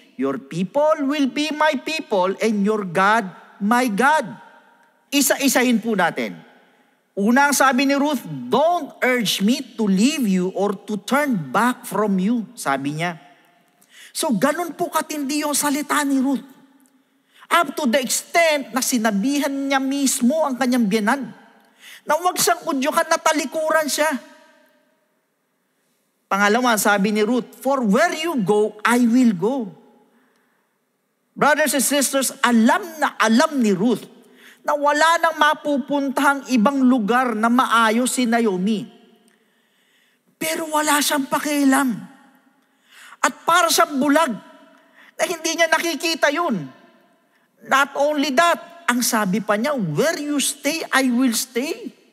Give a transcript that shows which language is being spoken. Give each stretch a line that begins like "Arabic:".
English: Your people will be my people and your God, my God.
Filipino: Isa-isahin po natin. Una ang sabi ni Ruth,
English: don't urge me to leave you or to turn back from you,
Filipino: sabi niya. So ganun po katindi yung salita ni Ruth.
English: Up to the extent
Filipino: na sinabihan niya mismo ang kanyang biyanan na huwag siyang udyukan na talikuran siya. Pangalawa, sabi ni Ruth,
English: for where you go, I will go. Brothers and sisters,
Filipino: alam na alam ni Ruth na wala nang mapupuntahang ibang lugar na maayos si Naomi. Pero wala siyang pakialam. At para siyang bulag na hindi niya nakikita yun.
English: Not only that,
Filipino: ang sabi pa niya,
English: where you stay, I will stay.